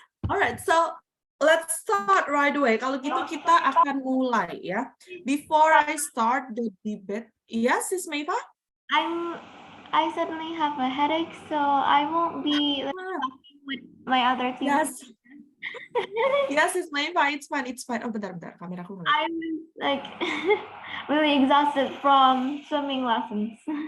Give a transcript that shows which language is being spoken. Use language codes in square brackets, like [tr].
[en] Alright, so let's start right away. [id] Kalau gitu kita akan mulai ya. [en] Before I start the debate, yes, Sis Maifa? I suddenly have a headache, so I won't be talking with my other team. Yes. Yes, Sis Maifa, it's fine, it's fine. [id] Oh, bentar, kameraku ngeliat. [en] I was like really exhausted from swimming lessons.